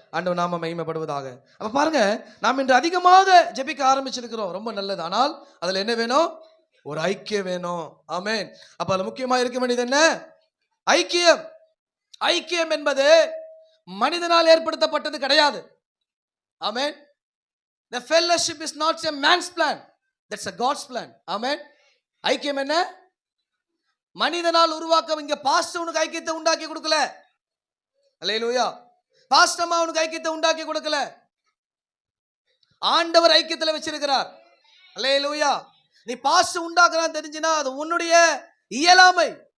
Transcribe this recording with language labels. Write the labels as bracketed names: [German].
[Tamil] ஆண்டவர் நாம மகிமைப்படுவதாக. அப்ப பாருங்க, நாம் இன்று அதிகமாக ஜெபிக்க ஆரம்பிச்சிருக்கிறோம், ரொம்ப நல்லது. ஆனால் அதுல என்ன வேணும்? ஒரு ஐக்கியம் வேணும். ஆமென். அப்ப அதுல முக்கியமா இருக்க வேண்டியது என்ன? ஐக்கியம். ஐக்கியம் என்பது மனிதனால் ஏற்படுத்தப்பட்டது கிடையாது. ஆமென். [English] The fellowship is not a man's plan, that's a God's plan. [Tamil] ஆமென். ஐக்கியம் என்ன? மனிதனால் உருவாக்க. இங்க பாஸ்டர் உனக்கு ஐக்கியத்தை உண்டாக்கி கொடுக்கல. அல்லேலூயா. பாஸ்டர்மா உனக்கு ஐக்கியத்தை உண்டாக்கி கொடுக்கல. ஆண்டவர் ஐக்கியத்துல வச்சிருக்கிறார். அல்லேலூயா. நீ பாஸ்டர் உண்டாக்குறான்னு தெரிஞ்சுனா அது உன்னுடைய இயலாமை.